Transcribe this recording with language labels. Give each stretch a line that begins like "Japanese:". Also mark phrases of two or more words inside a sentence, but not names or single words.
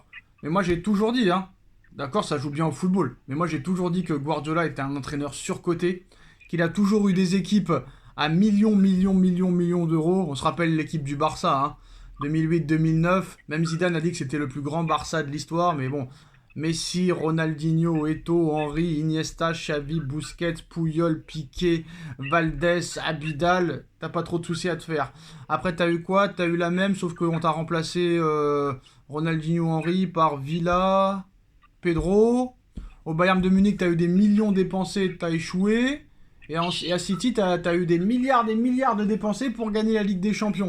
French: Mais moi, j'ai toujours dit, hein, d'accord, ça joue bien au football, mais moi, j'ai toujours dit que Guardiola était un entraîneur surcoté, qu'il a toujours eu des équipes à millions d'euros. On se rappelle l'équipe du Barça, hein, 2008-2009. Même Zidane a dit que c'était le plus grand Barça de l'histoire, mais bon, Messi, Ronaldinho, Eto'o, Henry, Iniesta, Xavi, Busquets, Puyol, Piqué, Valdés, Abidal, t'as pas trop de soucis à te faire. Après, t'as eu quoi? T'as eu la même, sauf qu'on t'a remplacé Ronaldinho, Henry par Villa, Pedro. Au Bayern de Munich, t'as eu des millions dépensés, t'as échoué. Et à City, t'as eu des milliards de dépensés pour gagner la Ligue des Champions.